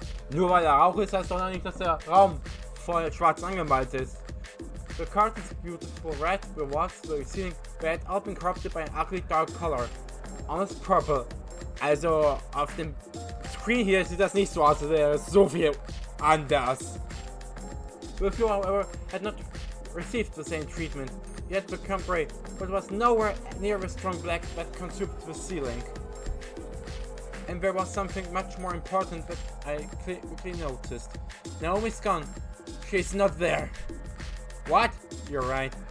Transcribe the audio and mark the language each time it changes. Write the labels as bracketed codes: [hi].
[de] Nur weil da Rauch ist, heißt doch noch nicht, dass der Raum voll schwarz angemalt ist. [en] The curtains, beautiful red, the walls, the ceiling, they had all been corrupted by an ugly dark color. Almost purple. [de] Also, auf dem Screen hier sieht das nicht so aus, als wäre es so viel anders. [en] The floor, however, had not received the same treatment. It had become gray, but was nowhere near the strong black that consumed the ceiling. And there was something much more important that I quickly noticed. Naomi's gone. She's not there. What? You're right.